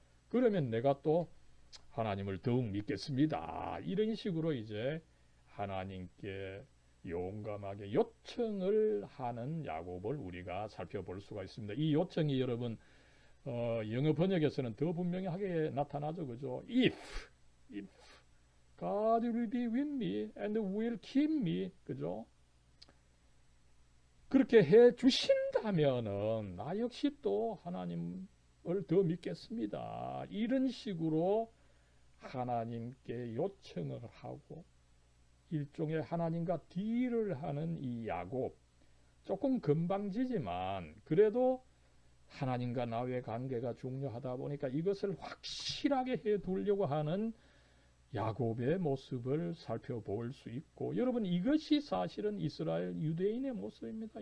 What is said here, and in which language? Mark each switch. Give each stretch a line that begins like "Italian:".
Korean: 그러면 내가 또 하나님을 더욱 믿겠습니다. 이런 식으로 이제 하나님께 용감하게 요청을 하는 야곱을 우리가 살펴볼 수가 있습니다. 이 요청이 여러분 영어 번역에서는 더 분명하게 나타나죠. 그죠?
English: If God will be with me and will keep me.
Korean: 그죠? 그렇게 해 주신다면은 나 역시 또 하나님을 더 믿겠습니다. 이런 식으로 하나님께 요청을 하고 일종의 하나님과 딜을 하는 이 야곱, 조금 건방지지만 그래도 하나님과 나의 관계가 중요하다 보니까 이것을 확실하게 해 두려고 하는 야곱의 모습을 살펴볼 수 있고, 여러분 이것이 사실은 이스라엘 유대인의 모습입니다.